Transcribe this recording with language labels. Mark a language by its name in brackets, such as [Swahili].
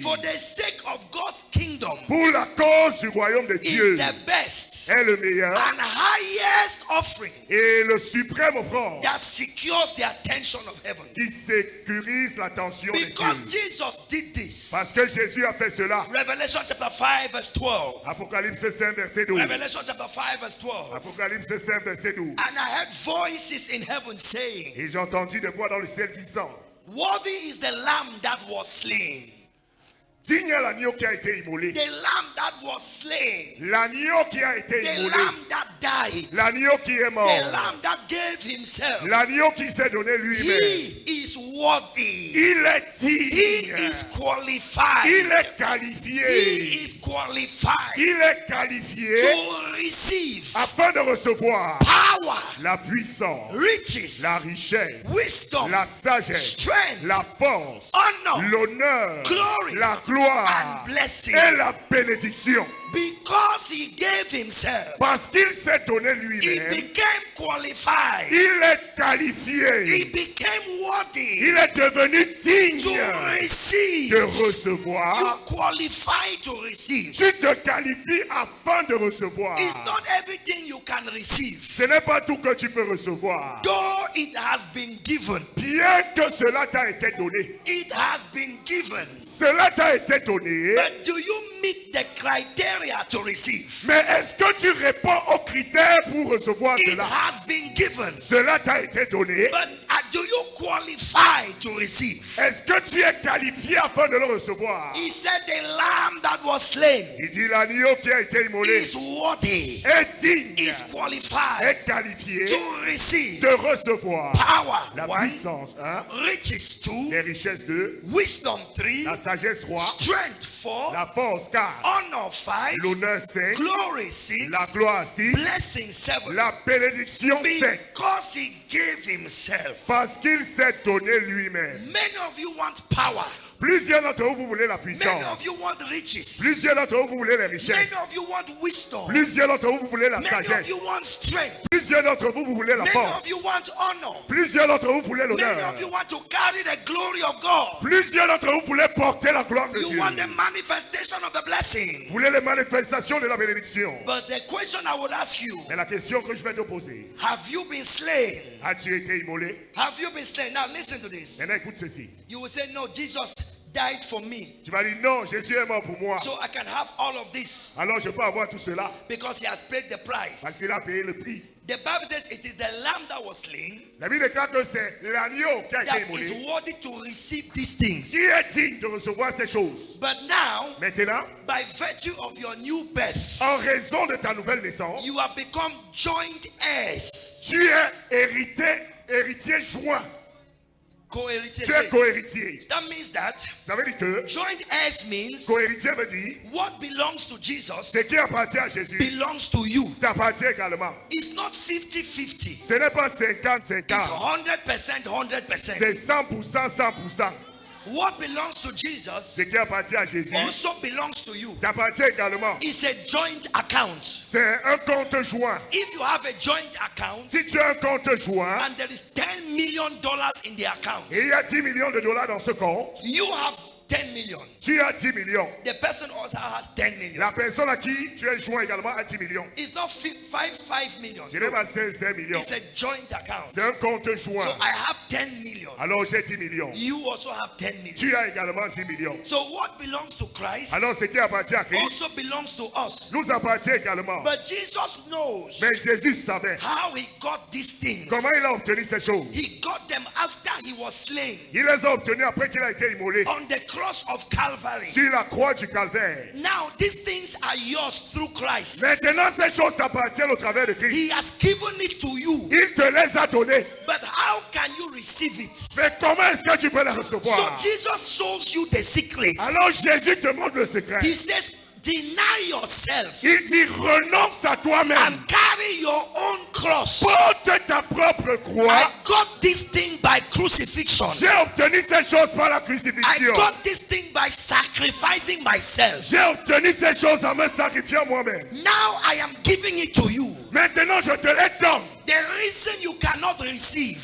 [English] for the sake of God's kingdom [French] pour la cause du royaume de [English] is [French] Dieu [English] the best [French] est le meilleur [English] and highest offering [French] et le suprême offrande [English] that secures the attention of heaven. [French] qui sécurise l'attention des [English] Because [French] cieux. [English] Jesus did this. [French] Parce que Jésus a fait cela. [English] Revelation chapter 5 verse 12. [French] Apocalypse 5 verset 12. [English] Revelation chapter 5 verse 12. [French] Apocalypse 5 verset 12. [English] And I heard voices in heaven saying, [French] Et j'ai entendu des voix dans le ciel disant, [English] worthy is the lamb that was slain. [French] digne est l'agneau qui a été immolé. [English] The lamb that was slain. [French] L'agneau qui a été [English] The [French] immolé. [English] lamb that died. [French] L'agneau qui est [English] The [French] mort. [English] lamb that gave himself. [French] L'agneau qui s'est donné lui-même. [English] He is worthy. [French] Il est [English] He [French] digne. [English] is qualified. [French] Il est [English] He [French] qualifié. [English] is qualified [French] Il est qualifié [English] to receive [French] afin de recevoir [English] power, [French] la puissance, [English] riches, [French] la richesse, [English] wisdom, [French] la sagesse, [English] strength, [French] la force, [English] honor, [French] l'honneur, [English] glory, [French] la gloire [English] and blessing. [French] et la bénédiction. [English] Because he gave himself, [French] Parce qu'il s'est donné [English] he [French] lui-même, [English] became qualified. [French] il est [English] He [French] qualifié. [English] became worthy [French] Il est devenu digne [English] to [French] de [English] receive. [French] recevoir. [English] You qualify to receive. [French] Tu te qualifies afin de recevoir. [English] It's not everything you can receive. [French] Ce n'est pas tout que tu peux recevoir. [English] Though it has been given, [French] Bien que cela t'a été donné. [English] it has been given. [French] Cela t'a été donné. [English] But do you meet the criteria to receive? [French] Mais est-ce que tu réponds aux critères pour recevoir [English] It [French] cela? [English] has been given. [French] Cela t'a été donné. [English] But do you qualify to receive? [French] Est-ce que tu es qualifié afin de le recevoir? [English] He said the lamb that was slain [French] Il dit l'agneau qui a été immolé [English] is worthy, [French] est digne, [English] is qualified [French] est qualifié [English] to receive [French] de recevoir [English] power, [French] la [English] 1, [French] puissance, 1, [English] riches, 2, [French] les richesses 2, [English] wisdom, 3, [French] la sagesse 3, [English] strength, 4, [French] la force 4, [English] honor, 5, [French] l'honneur 5, [English] glory, 6, [French] la gloire 6, [English] blessing, 7. [French] la bénédiction 7. [English] Because he gave himself. [French] Parce qu'il s'est donné lui-même. [English] Many of you want power. [French] Plusieurs d'entre vous, vous voulez la [English] Many of [French] puissance. [English] you want riches. [French] Plusieurs d'entre vous, vous voulez les [English] Many [French] richesses. [English] of you want wisdom. [French] Plusieurs d'entre vous, vous voulez la [English] Many of [French] sagesse. [English] you want strength. [French] Plusieurs d'entre vous, vous voulez la [English] Many [French] force. [English] of you want honor. [French] Plusieurs d'entre vous voulez [English] Many [French] l'honneur. [English] of you want to carry the glory of God. [French] Plusieurs d'entre vous voulez porter la gloire de [English] You [French] Dieu. [English] want the manifestation of the blessing. [French] Vous voulez les manifestations de la bénédiction. [English] But the question I would ask you, [French] Mais la question que je vais te poser, [English] have you been slain? [French] as-tu été immolé? [English] Have you been slain? Now listen to this. [French] Maintenant écoute ceci. [English] You will say, no, Jesus died for me. [French] Tu vas dire non, Jésus est mort pour moi. [English] So I can have all of this [French] Alors je peux avoir tout cela [English] because he has paid the [French] parce [English] price. [French] qu'il a payé le prix. [English] The Bible says it is the lamb that was slain [French] La Bible déclare que c'est l'agneau qui a été [English] that [French] immolé [English] is worthy to receive these things. [French] qui est digne de recevoir ces choses. [English] But now, [French] Maintenant, [English] by virtue of your new birth, [French] en raison de ta nouvelle naissance, [English] you have become joint heirs. [French] tu es héritier joint. Co-héritiers. Tu es cohéritier. [English] That means that [French] Ça veut dire que [English] joint heirs means [French] cohéritier veut dire [English] what belongs to Jesus [French] ce qui appartient à Jésus [English] belongs to you. [French] t'appartient également. [English] It's not 50-50. [French] Ce n'est pas [English] It's [French] 50-50. [English] 100%, 100%. [French] C'est 100%, 100%. [English] What belongs to Jesus [French] Ce qui appartient à Jésus [English] also belongs to you. [French] t'appartient également. [English] It's a joint account. [French] C'est un compte joint. [English] If you have a joint account [French] Si tu as un compte joint [English] and there is $10 million in the account, [French] et il y a 10 millions de dollars dans ce compte, [English] you have 10 million. [French] tu as 10 millions. [English] The person also has 10 million. [French] La personne à qui tu es joint également a 10 millions. [English] It's not 5 million. [French] Ce n'est pas 5 millions. [English] It's a joint account. [French] C'est un compte joint. [English] So I have 10 million. [French] Alors j'ai 10 millions. [English] You also have 10 million. [French] Tu as également 10 millions. [English] So what belongs to Christ [French] Alors ce qui appartient à Christ [English] also belongs to us. [French] nous appartient également. [English] But Jesus knows [French] Mais Jésus savait [English] how he got these things. [French] comment il a obtenu ces choses. [English] He got them after he was slain [French] Il les a obtenues après qu'il a été immolé [English] on the cross of Calvary. [French] sur la croix du calvaire. [English] Now these things are yours through Christ. [French] Maintenant ces choses t'appartiennent au travers de Christ. [English] He has given it to you. [French] Il te les a données. [English] But how can you receive it? [French] Mais comment est-ce que tu peux les [English] So [French] recevoir? [English] Jesus shows you the secret. [French] Alors Jésus te montre le secret. [English] He says, deny yourself [French] Il dit renonce à toi-même. [English] and carry your own cross. [French] Porte ta propre [English] I [French] croix. [English] got this thing by crucifixion. [French] J'ai obtenu ces choses par la [English] I [French] crucifixion. [English] got this thing by sacrificing myself. [French] J'ai obtenu ces choses en me sacrifiant moi-même. [English] Now I am giving it to you. [French] Maintenant je te les donne. [English] The reason you cannot receive